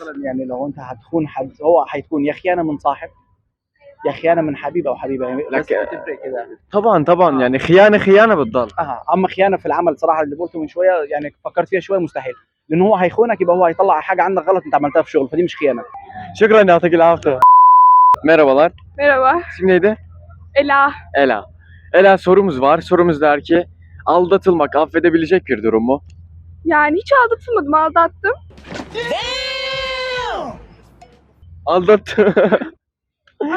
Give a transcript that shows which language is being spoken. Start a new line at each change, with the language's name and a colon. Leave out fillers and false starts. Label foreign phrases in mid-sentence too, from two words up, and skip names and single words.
Arabic: يعني لو انت هتخون حد هو هيكون يا خيانه من صاحب يا خيانه من حبيب او حبيبه، يعني بس بتفرق كده. طبعا يعني خيانه بتضل. اما خيانه في العمل صراحه اللي قلته من شويه يعني فكرت فيها شويه مستحيل، لانه هو هيخونك يبقى هو هيطلع حاجه عنك غلط انت عملتها في شغل، فدي مش خيانه. Şükran, يعطيك العافيه.
Turkish: Merhabalar. Merhaba. İsim neydi? Ela. Ela, sorumuz var. Sorumuz der ki aldatılmak affedebilecek bir durum mu? Yani hiç aldatılmadım, aldattım. Aldattı. Ama